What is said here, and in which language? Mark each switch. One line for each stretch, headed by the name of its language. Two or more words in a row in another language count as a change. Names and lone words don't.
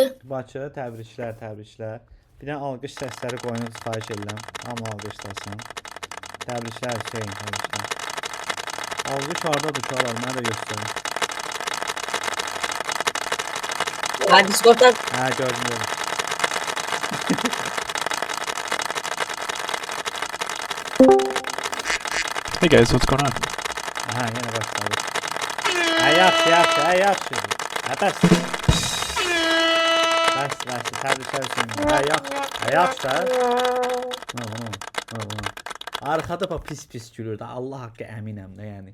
Azerbaijani: Bakı, təbriklər. Bir dənə alqış səsləri qoyun, xahiş edirəm. Hamı alqışlasın. Təbriklər Hüseyn, təbriklər. Alqış hardadır uşaqlar? Mənə də göstərin. Discord'dan Hə, gördüm.
English: Hey guys, what's going on?
Azerbaijani: Hə, yenə başladı. Hə, yaxşı. Hə, bəs. Təbriklər Hüseyn. Hə, yaxşı da. Arxada bax pis gülür də. Allah haqqı əminəm də, yəni.